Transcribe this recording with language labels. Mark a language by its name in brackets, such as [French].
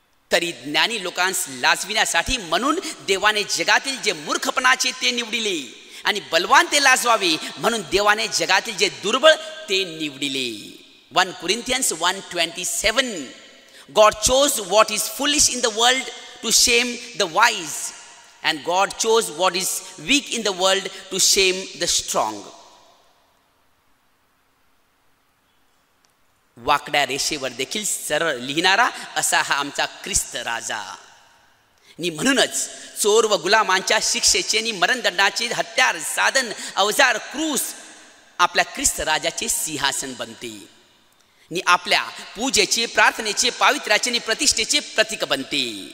[Marathi] तरी ज्ञानी लोकांस लाजविण्यासाठी म्हणून देवाने जगातील जे मूर्खपणाचे ते निवडिले, आणि बलवान ते लाजवावे म्हणून देवाने जगातील जे दुर्बळ ते निवडिले. [English] 1 Corinthians 1:27. God chose what is foolish in the world to shame the wise, and God chose what is weak in the world to shame the strong. [Marathi] वाकड्या रेषेवर देखील सरळ लिहिणारा असा हा आमचा ख्रिस्त राजा. आणि म्हणूनच चोर व गुलामांच्या शिक्षेचे आणि मरणदंडाचे हत्यार, साधन, अवजार, क्रूस आपल्या ख्रिस्त राजाचे सिंहासन बनते, आणि आपल्या पूजेचे, प्रार्थनेचे, पावित्र्याचे आणि प्रतिष्ठेचे प्रतीक बनते.